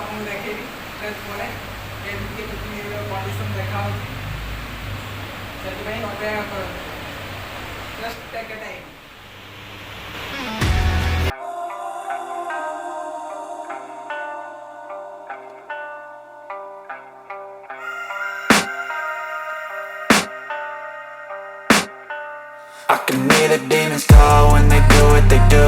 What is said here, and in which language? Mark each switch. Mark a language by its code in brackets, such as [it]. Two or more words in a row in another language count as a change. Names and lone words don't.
[or] ଦେଖେଇବି ଟେଷ୍ଟ ପରେ କେମିତି କେମିତି କଣ୍ଡିସନ୍ ଦେଖାହେଉଛି ସେଥିପାଇଁ ଅପେକ୍ଷା କରନ୍ତୁ। [en] just take a time. I can hear the demons call when they do what they do.